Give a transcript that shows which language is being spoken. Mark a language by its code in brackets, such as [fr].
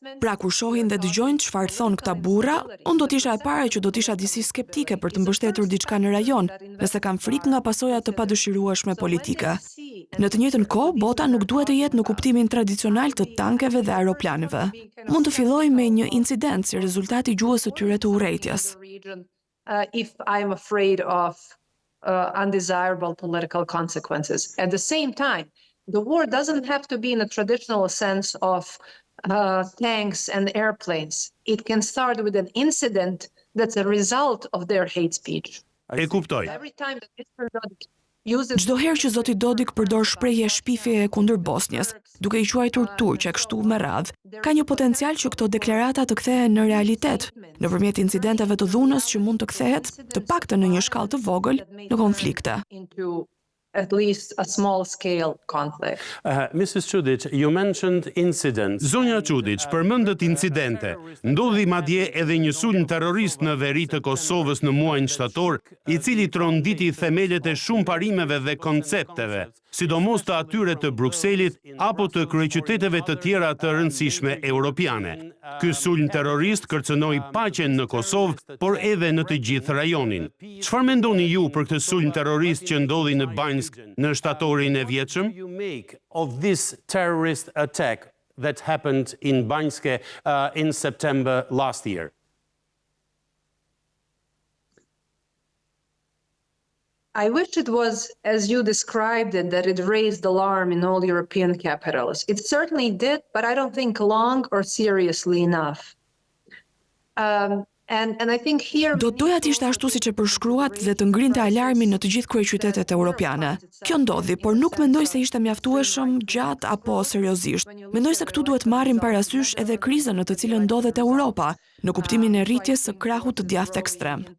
[sq] Pra kur shohin dhe dëgjojnë çfarë thon këta burra, unë do të isha e para që do të isha disi skeptike për të mbështetur diçka në rajon, nëse kam frikë nga pasojat të padëshirueshme politike. Në të njëjtën kohë, bota nuk duhet të jetë në kuptimin tradicional të tankeve dhe aeroplaneve. Mund të fillojë me një incident si rezultat I gjuhës së tyre të urrejtjes. [en] If I'm afraid of undesirable political consequences. At the same time, the war doesn't have to be in a traditional sense of tanks and airplanes. It can start with an incident that's a result of their hate speech. [sq] E kuptoj. [en] Every time that Mr. Dodik [sq] Çdo herë që zoti Dodik përdor shprehje shpifjeje kundër Bosnjës, duke I quajtur turq e kështu me radhë, ka një potencial që këto deklarata të kthehen në realitet, nëpërmjet incidenteve të dhunës që mund të kthehet, të paktën në një shkallë të vogël, në konflikte. [en] at least a small-scale conflict. Mrs. Čudić, you mentioned incidents. [sq] Zonja Čudić përmendet incidente. Ndodhi madje edhe një sulm terrorist në veri të Kosovës në muajin shtator, i cili tronditi themelet e shumë parimeve dhe koncepteve, sidomos të atyre të Brukselit apo të kryeqyteteve të tjera të rëndësishme europiane. Ky sulm terrorist kërcënoi paqen në Kosovë, por edhe në të gjithë rajonin. Çfarë mendoni ju për këtë sulm terrorist që ndodhi në Banjsk në shtatorin e vjetshëm? [en] You make of this terrorist attack that happened in Banjske in September last year? I wish it was, as you described it, that it raised alarm in all European capitals. It certainly did, but I don't think long or seriously enough. And I think here [sq] Do të doja të ishte ashtu siç e përshkruat dhe të ngrinte alarmin në të gjithë kryeqytetet europiane. Kjo ndodhi, por nuk mendoj se ishte mjaftueshëm gjatë apo seriozisht. Mendoj se këtu duhet marrim parasysh edhe krizën në të cilën ndodhet Europa, në kuptimin e rritjes së krahut të djathtë ekstrem.